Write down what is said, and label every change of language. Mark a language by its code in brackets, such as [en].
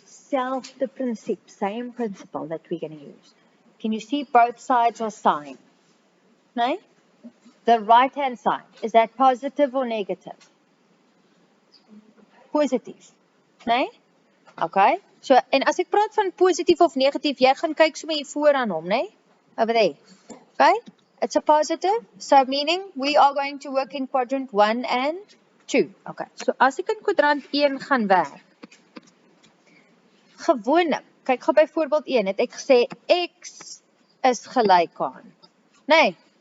[af] selfde principe, [en] same principle that we're going to use. Can you see both sides are sign? No? The right-hand side, is that positive or negative? [af] Positief. Nee? Okay. So, en as ek praat van positief of negatief, jy gaan kyk sommer hier voor aan hom, nee? [en] Over there. Okay? It's a positive, so meaning we are going to work in quadrant 1 and 2. [af] Okay. So, as ek in kwadrant 1 gaan werk, gewoonlik, kyk gou by voorbeeld 1, het ek gesê x is gelyk aan. Nee?